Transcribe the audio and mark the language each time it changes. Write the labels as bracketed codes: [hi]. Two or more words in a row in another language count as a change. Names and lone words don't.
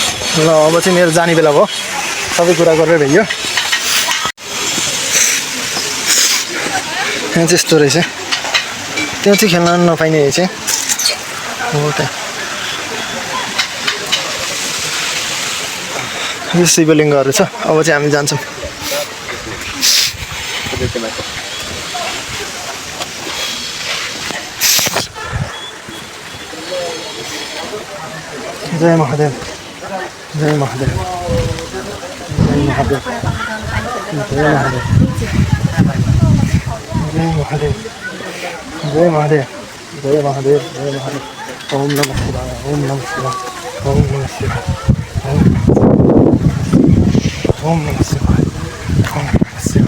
[ne] ल अब चाहिँ मेरो जाने बेला भयो, सबै कुरा गरेर भइयो। यहाँ चाहिँ यस्तो रहेछ, त्यहाँ चाहिँ खेल्न नपाइने चाहिँ हो त्यहाँ। यो शिवलिङ्गहरू छ। अब चाहिँ हामी जान्छौँ। जय महादेव, जय महादेव, जय महादेव, जय महादेव, जय महादेव, जय महादेव, जय महादेव, जय महादेव। [sa] ओम नमः शिवाय, ओम नमः शिवाय, ओम नमः शिवाय, ओम नमः शिवाय, ओम नमः शिवाय।